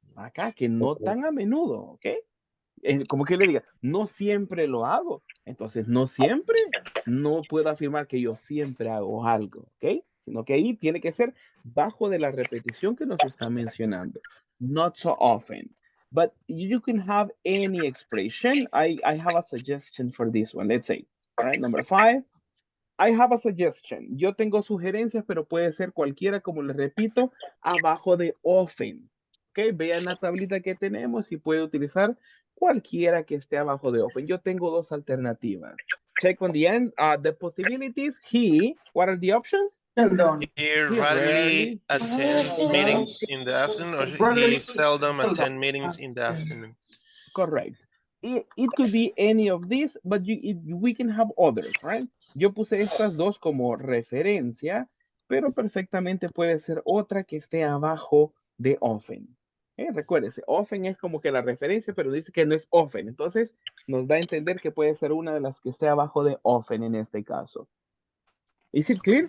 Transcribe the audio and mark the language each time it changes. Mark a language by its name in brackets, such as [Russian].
[Spanish] Acá, que no tan a menudo, ¿ok? Como que le diga, no siempre lo hago. Entonces, no siempre, no puedo afirmar que yo siempre hago algo, ¿ok? Sino que ahí tiene que ser bajo de la repetición que nos está mencionando. [English] Not so often. But you can have any expression. I have a suggestion for this one. Let's say, all right, number 5. I have a suggestion. [Spanish] Yo tengo sugerencias, pero puede ser cualquiera, como les repito, abajo de often. Ok, vean la tablita que tenemos y puede utilizar cualquiera que esté abajo de often. Yo tengo 2 alternativas. [English] Check on the end. The possibilities. What are the options? He rarely attends meetings in the afternoon, or he seldom attends meetings in the afternoon. Correct. It could be any of these, but we can have others, right? [Spanish] Yo puse estas 2 como referencia, pero perfectamente puede ser otra que esté abajo de often. Recuérdese, often es como que la referencia, pero dice que no es often. Entonces, nos da a entender que puede ser una de las que esté abajo de often en este caso. [English] Is it clear?